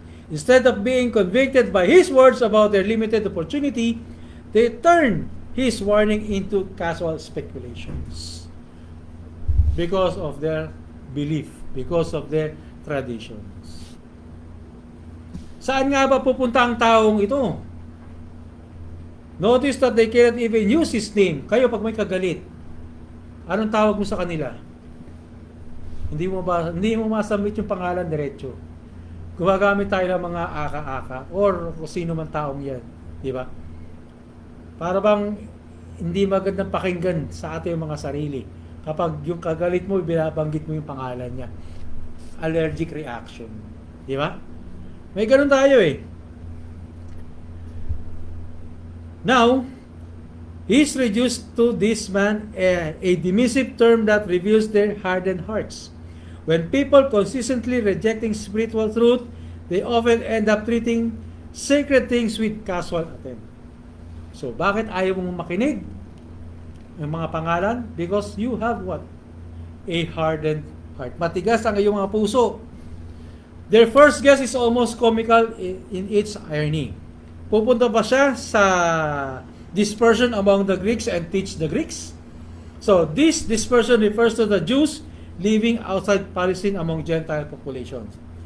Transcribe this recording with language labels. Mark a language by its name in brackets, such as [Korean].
[English] Instead of being convicted by His words about their limited opportunity, they turn His warning into casual speculations because of their belief, because of their traditions. [Filipino] Saan nga ba pupunta ang taong ito? [English] Notice that they cannot even use His name. [Filipino] Kayo pag may kagalit, anong tawag mo sa kanila? Hindi mo masamit yung pangalan diretso. Gumagamit tayo ng mga aka-aka or kung sino man taong yan. Di ba? Para bang hindi magandang pakinggan sa ating mga sarili. Kapag yung kagalit mo, binabanggit mo yung pangalan niya. [English] Allergic reaction. [Filipino] Di ba? May ganun tayo eh. [English] Now, He's reduced to this man a dismissive term that reveals their hardened hearts. When people consistently rejecting spiritual truth, they often end up treating sacred things with casual attempt. [Filipino] So, bakit ayaw mong makinig ng mga pangalan? [English] Because you have what? A hardened heart. [Filipino] Matigas ang iyong mga puso. [English] Their first guess is almost comical in its irony. [Filipino] Pupunta ba siya sa [English] dispersion among the Greeks and teach the Greeks? So, this dispersion refers to the Jews living outside Palestine among Gentile populations.